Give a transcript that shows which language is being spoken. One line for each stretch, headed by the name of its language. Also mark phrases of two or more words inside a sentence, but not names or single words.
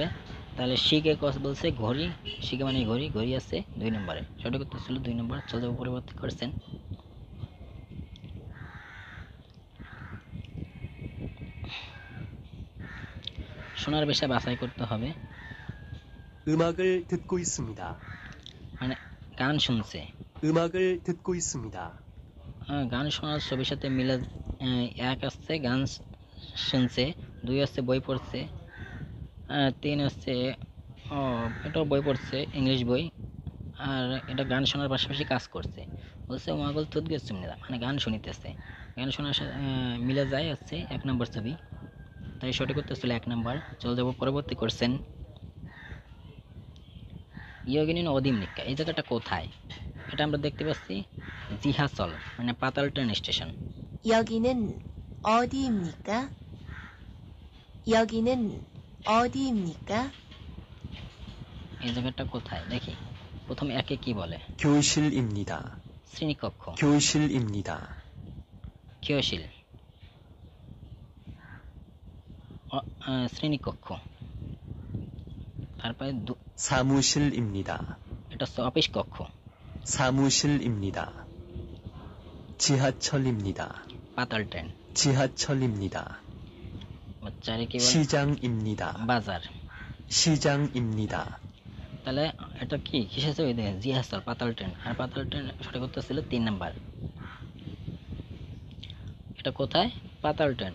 Bangla: তাহলে শিগে বলছে ঘড়ি, শিগে মানে ঘড়ি, ঘড়ি আছে 2 নম্বরে। সঠিক উত্তর ছিল 2 নম্বর। চলো পরিবর্তন করছেন। শোনার বিষয় বাছাই করতে হবে।
Korean: 음악을 듣고 있습니다.
Bangla: মানে গান শুনছে।
Korean: 음악을 듣고 있습니다.
Bangla: গান শোনার ছবির সাথে মিলে এক আসছে গান শুনছে, 2 হচ্ছে বই পড়ছে, 3 হচ্ছে এটাও বই পড়ছে, ইংলিশ বই। আর এটা গান শোনার পাশাপাশি কাজ করছে। বলছে
Korean: 음악을 듣
Bangla: গেছে মানে গান শুনিতেছে। গান শোনার সাথে মিলে যায় হচ্ছে 1 নম্বর ছবি। তাই সঠিক উত্তর ছিল 1 নম্বর। চলে যাব পরবর্তী কোশ্চেন।
Korean: 여기는 어디입니까
Bangla: এই জায়গাটা কোথায়? এটা আমরা দেখতে পাচ্ছি জিহাসল মানে পাতাল ট্রেন স্টেশন।
Korean: 여기는 어디입니까? 여기는 어디입니까?
Bangla: এই জায়গাটা কোথায় দেখি। প্রথম একে কি বলে?
Korean: 교실입니다.
Bangla: শ্রেণীকক্ষ,
Korean: 교실입니다.
Bangla: কিয়শীল, শ্রেণীকক্ষ। তারপরে
Korean: 사무실입니다.
Bangla: এটা হচ্ছে অফিস কক্ষ,
Korean: 사무실입니다. 지하철입니다.
Bangla: পাতাল ট্রেন।
Korean: 지하철입니다.
Bangla: চারে কি বলে?
Korean: 시장입니다.
Bangla: বাজার।
Korean: 시장입니다.
Bangla: তাহলে এটা কি কিসের ছবি দেখেন? জিহাসল পাতাল ট্রেন। আর পাতাল ট্রেন সঠিক উত্তর ছিল 3 নাম্বার। এটা কোথায়? পাতাল ট্রেন।